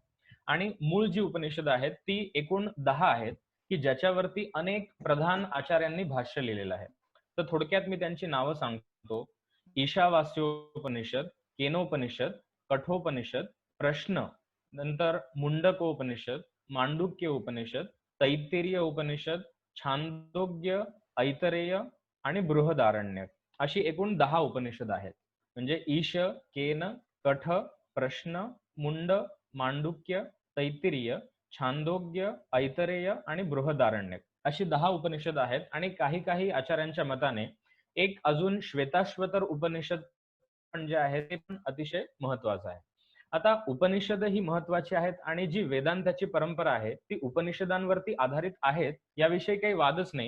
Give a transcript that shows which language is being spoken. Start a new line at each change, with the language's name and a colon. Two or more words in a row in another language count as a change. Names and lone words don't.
Marathi: आणि मूळ जी उपनिषद आहेत ती एकूण 10 आहेत, की ज्याच्यावरती अनेक प्रधान आचार्यांनी भाष्य लिहिलेलं आहे. तर थोडक्यात मी त्यांची नावं सांगतो. ईशावास्योपनिषद, केनोपनिषद, कठोपनिषद, प्रश्न, नंतर मुंडकोपनिषद, मांडुक्य उपनिषद, तैत्तिरीय उपनिषद, छांदोग्य, ऐतरेय आणि बृहदारण्यक. अशी एकूण 10 उपनिषद आहेत. म्हणजे ईश, केन, कठ, प्रश्न, मुंड, मांडुक्य, तैत्तिरीय, छांदोग्य, ऐतरेय आणि बृहदारण्यक अशी 10 उपनिषद आहेत आणि काही काही आचार्यांच्या मताने एक अजून श्वेताश्वतर उपनिषद पण जे आहे ते पण अतिशय महत्वाचं आहे. आता उपनिषद ही महत्वाची आहेत आणि जी वेदांताची परंपरा आहे ती उपनिषदांवरती आधारित आहेत याविषयी काही वादच नाही.